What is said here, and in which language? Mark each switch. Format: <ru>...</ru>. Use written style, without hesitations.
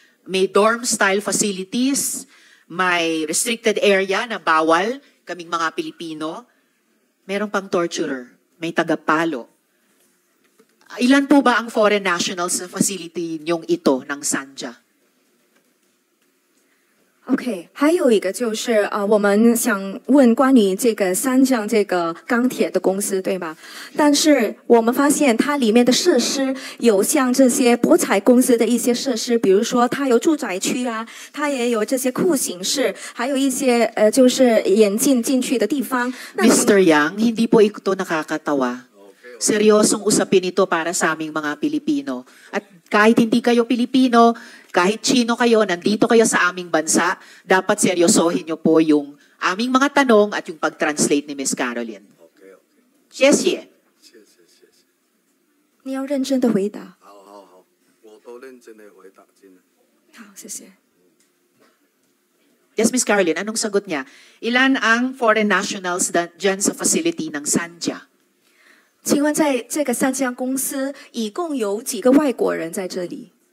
<tl>May dorm-style facilities, may restricted area na bawal kaming mga Pilipino. Meron pang torturer, may tagapalo. Ilan po ba ang foreign nationals sa facility niyong ito ng Sanja?</tl> <zh>OK， 还有一个就是我们想问关于这个三江这个钢铁的公司，对吧？但是我们发现它里面的设施有像这些博彩公司的一些设施，比如说它有住宅区啊，它也有这些酷刑室，还有一些就是眼镜进去的地方。那</zh> <tl>Mr. Yang, hindi po ito nakakatawa. Seryosong usapin ito para sa aming mga Pilipino. At kahit hindi kayo Pilipino, kahit Chino kayo, nandito kayo sa aming bansa, dapat seryosohin niyo po yung aming mga tanong at yung pag-translate ni Miss Caroline. OK，</tl> <zh>谢谢。谢谢。你要认真的回答。好，我都认真的回答，真的。好，谢谢。</zh> <tl>Yes, Miss Caroline, anong sagot niya? Ilan ang foreign nationals dyan sa facility ng Sanja?</tl> <zh>请问在这个三江公司一共有几个外国人在这里？</zh>